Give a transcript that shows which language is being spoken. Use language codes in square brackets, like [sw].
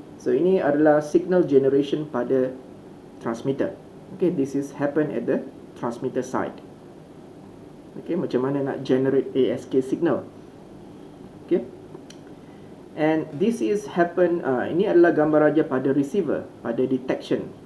[ms] So ini adalah signal generation pada transmitter. [en] Okay, this is happen at the transmitter side. [ms] Okay, macam mana nak generate ASK signal. Okay, [en] and this is happen, [ms] ini adalah gambar raja pada receiver, pada detection.